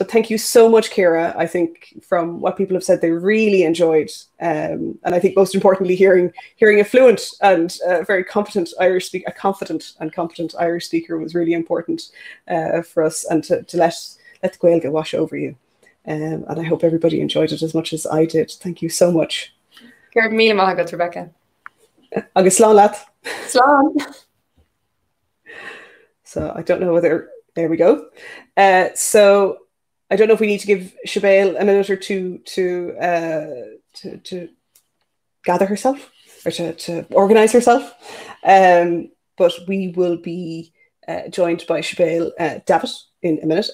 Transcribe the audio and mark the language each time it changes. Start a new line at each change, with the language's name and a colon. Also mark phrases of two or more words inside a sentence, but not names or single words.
English: But thank you so much, Ciara. I think from what people have said, they really enjoyed, and I think most importantly, hearing a fluent and very competent Irish speaker, a confident and competent Irish speaker, was really important for us, and to let the Gaeilge wash over you. And I hope everybody enjoyed it as much as I did. Thank you so much.
Irish: Gur míle maith agat, Rebecca. Agus slán leat. Slán.
English: So I don't know whether, there we go. So I don't know if we need to give Siobhán a minute or two to gather herself, or to organize herself. But we will be joined by Siobhán Davitt in a minute.